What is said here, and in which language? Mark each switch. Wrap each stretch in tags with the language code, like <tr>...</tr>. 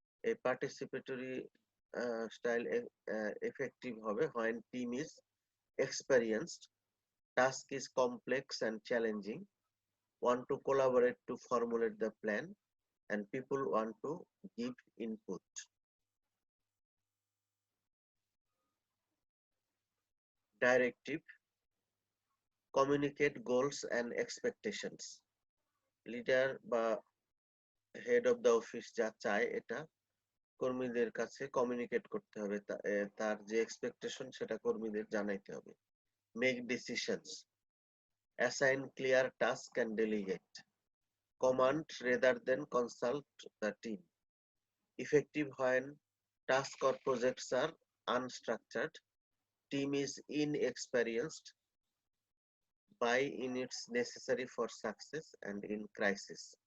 <en>A participatory style effective</en> <bn>হবে</bn> <en>when team is experienced, task is complex and challenging, want to collaborate to formulate the plan, and people want to give input. Directive, communicate goals and expectations.</en> <bn>Leader বা head of the office যা চায় এটা কর্মীদের কাছে communicate করতে হবে, তার যে এক্সপেকটেশন সেটা কর্মীদের জানাইতে হবে।</bn> <en>Make decisions, assign clear task and delegate, command rather than consult the team, effective when task or projects are unstructured, team is inexperienced, buy in its necessary for success and in crisis.</en>